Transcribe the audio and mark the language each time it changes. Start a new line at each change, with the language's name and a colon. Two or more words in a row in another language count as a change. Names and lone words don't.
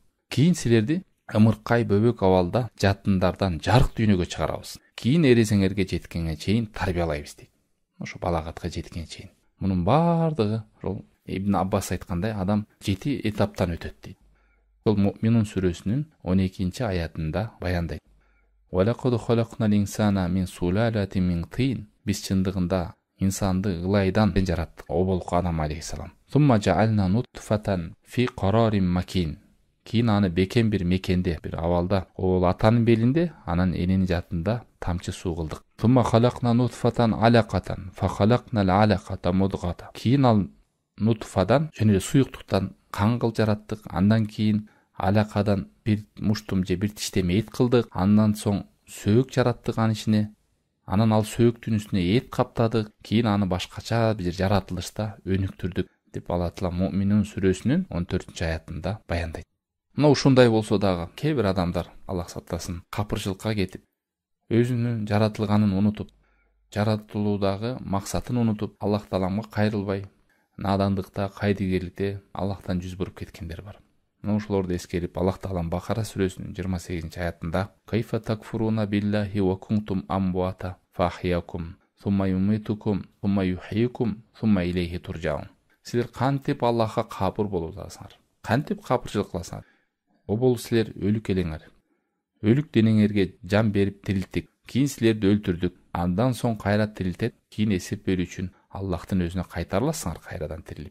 Kyrgyz: Кийин силерди ымыркай бөбөк абалда жатындардан жарык дүйнөгө чыгарабыз. Кийин эресеңерге жеткенге чейин тарбиялайбыз дейт. Ошо балагатка жеткенге чейин. Мунун баардыгы ошол Ибн Аббас айткандай адам 7 этаптан өтөт дейт. Ошол Муъминун сүрөсүнүн 12-чи аятында баяндайт.
Arabic: "ولقد خلقنا الإنسان من سلالة من طين."
Kyrgyz: Биз чындыгында инсанды ылайдан жараттык, оболку Адам алейхиссалам.
Arabic: "ثم جعلناه نطفة في قرار مكين."
Kyrgyz: Кийин аны бекем бир мекенде, бир абалда, ол атанын белинде, анан эненин жатында тамчы суу кылдык.
Arabic: "ثم خلقنا النطفة علقة فخلقنا العلقة مضغة."
Kyrgyz: Кийин ал нутфадан, жана суюктуктан кан кылып жараттык. Андан кийин алакадан бир муштум же бир тиштем эт кылдык. Андан соң сөөк жараттык анын ичине. Анан ал сөөктүн үстүнө эт каптадык. Кийин аны башкача бир жаратылышта өнүктүрдүк деп Алла Таала Муъминун сүрөсүнүн 14-чи аятында баяндайт. Мына ушундай болсо дагы кээ бир адамдар, Аллах сактасын, капырчылыкка кетип, өзүнүн жаратылганын унутуп, жаратылуудагы максатын унутуп, Аллах Тааламга кайрылбай, надандыкта, кайдыгерликте Аллахтан жүз буруп кеткендер бар. Мына ушуларды эскерип, Аллах Таалам Бакара сүрөсүнүн 28-чи аятында:
Arabic: "كيف تكفرون بالله وكنتم أمواتا فأحياكم ثم يميتكم ثم يحييكم ثم إليه ترجعون."
Kyrgyz: Силер кантип Аллахка капыр болуп атасыңар? Кантип капырчылык кыласыңар? Обол силер өлүк элеңер. Өлүк денеңерге жан берип тирилттик. Кийин силерди өлтүрдүк. Андан соң кайра тирилтет. Кийин эсеп берүү үчүн Аллахтын өзүнө кайтарыласыңар кайрадан тирилип.